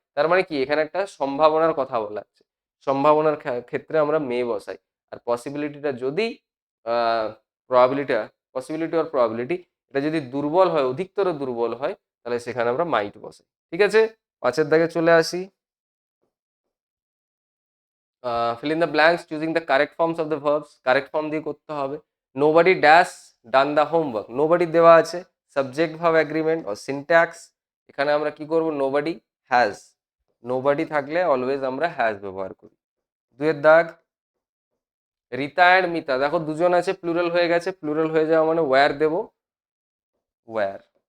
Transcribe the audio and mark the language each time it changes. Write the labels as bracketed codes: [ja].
[bn] তার মানে কি, এখানে একটা সম্ভাবনার কথা বলা আছে। সম্ভাবনার ক্ষেত্রে আমরা মে বসাই। আর পসিবিলিটিটা যদি প্রবাবিলিটা, পসিবিলিটি আর প্রবাবিলিটি, এটা যদি দুর্বল হয়, অধিকতর দুর্বল হয়, তাহলে সেখানে আমরা মাইট বসাই। ঠিক আছে, 5 দাগে চলে আসি। [en] fill in the blanks choosing the correct forms of the verbs. [bn] Correct form দিয়ে করতে হবে। [en] nobody dash done the homework. [bn] nobody দেওয়া আছে, সাবজেক্ট ভার্ব এগ্রিমেন্ট ও সিনট্যাক্স। এখানে আমরা কি করব, [en] nobody has। [bn] nobody থাকলে অলওয়েজ আমরা হ্যাজ ব্যবহার করি। 2 দাগ, রিতা অ্যান্ড মিতা। দেখো দুজন আছে, প্লুরাল হয়ে গেছে। প্লুরাল হয়ে যাওয়া মানে ওয়্যার দেব, ওয়্যার।